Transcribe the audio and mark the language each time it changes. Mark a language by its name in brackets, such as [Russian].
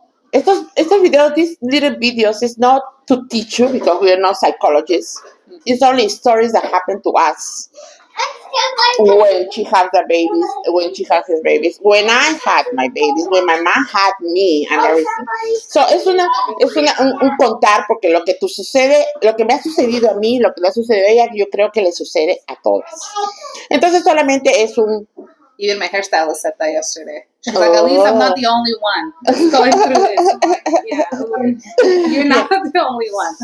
[Spanish] Estos videos, [English] these little videos, is not to teach you because we are not psychologists. It's only stories that happen to us when she has the babies, when she has his babies, when I had my babies, when my mom had me and everything. [Spanish] So es un contar porque lo que me ha sucedido a mí, lo que le ha sucedido a ella, yo creo que le sucede a todas. Entonces solamente es un. [English] Even my hairstylist said that yesterday. She's like, at least I'm not the only one going through this. I'm like, yeah, you're not the only one.